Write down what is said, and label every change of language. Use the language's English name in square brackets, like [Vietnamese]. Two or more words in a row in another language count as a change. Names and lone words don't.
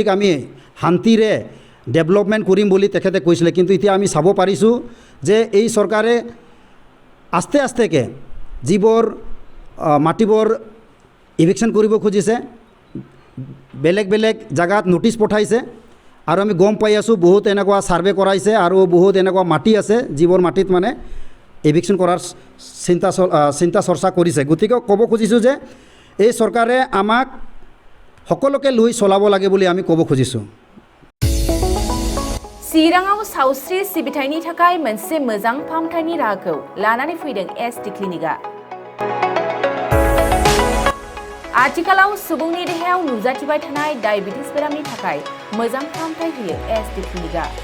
[Assamese] আমি শান্তিৰে ডেভেলপমেণ্ট কৰিম বুলি তেখেতে কৈছিলে, কিন্তু এতিয়া আমি চাব পাৰিছোঁ যে এই চৰকাৰে আস্তে আস্তেকৈ যিবোৰ মাটিবোৰ ইভিকশ্যন কৰিব খুজিছে বেলেগ জেগাত নটিচ পঠাইছে আৰু আমি গম পাই আছোঁ বহুত এনেকুৱা ছাৰ্ভে কৰাইছে আৰু বহুত এনেকুৱা মাটি আছে যিবোৰ মাটিত মানে ইভিকশ্যন কৰাৰ চিন্তা চৰ্চা কৰিছে। গতিকে ক'ব খুজিছোঁ যে এই চৰকাৰে আমাক সকলোকে লৈ চলাব লাগে বুলি আমি ক'ব খুজিছোঁ। [Bodo] चिराङाव सावस्रि सिबिथायनि थाखाय मोनसे मोजां फाहामथायनि राहाखौ लानानै फैदों SD क्लिनिकआ। आथिखालाव सुबुंनि देहायाव नुजाथिबाय थानाय डायबिटिस बेरामनि थाखाय मोजां फाहामथाय होयो SD क्लिनिकआ।